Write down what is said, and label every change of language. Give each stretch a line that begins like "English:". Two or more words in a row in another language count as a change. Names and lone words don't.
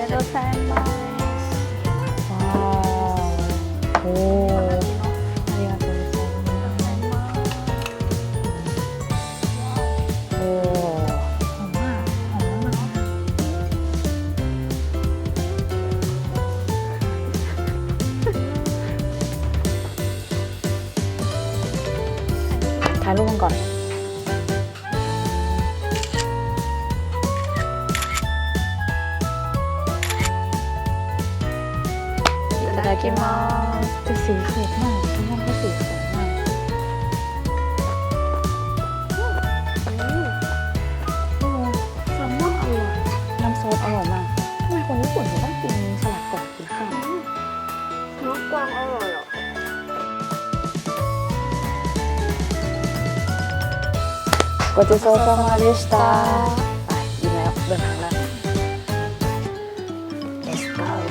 Thai: ไซมัส ว้าวโอ้
Japanese: ありがとうございます
Thai: โอ้ หอมมากหอมมาก ถ่ายรูปกันก่อนいただきますจะสีสวยมากฉันว่าเขาสีสวยมาก แซลมอนอร่อย น้ำซอสอร่อยมากทำไมคนญี่ปุ่นถึงต้องกินสลัดก่อนกินข้าว เนื้อกวางอร่อยอ่ะ
Japanese: ごちそうさまでした
Thai: ไปกินแล้วเดินทางแล้ว
English: Let's go